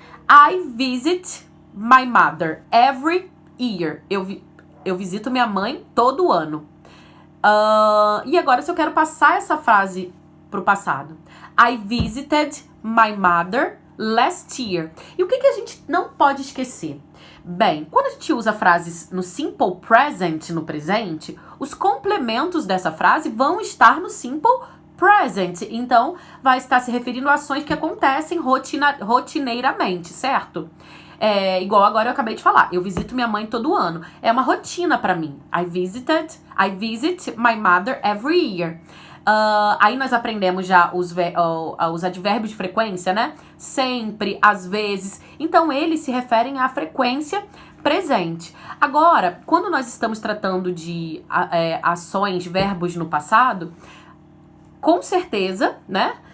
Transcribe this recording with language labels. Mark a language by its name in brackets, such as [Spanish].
[English] I visit my mother every year. [Portuguese] Eu visito minha mãe todo ano. E agora, se eu quero passar essa frase pro passado. [English] I visited my mother last year. [Portuguese] E o que a gente não pode esquecer? Bem, quando a gente usa frases no simple present, no presente, os complementos dessa frase vão estar no simple present. Então, vai estar se referindo a ações que acontecem rotineiramente, certo? Igual agora eu acabei de falar. Eu visito minha mãe todo ano. É uma rotina pra mim. [English] I visit my mother every year. [Portuguese] Aí nós aprendemos já os advérbios de frequência, né? Sempre, às vezes. Então, eles se referem à frequência presente. Agora, quando nós estamos tratando de ações, verbos no passado, com certeza, né?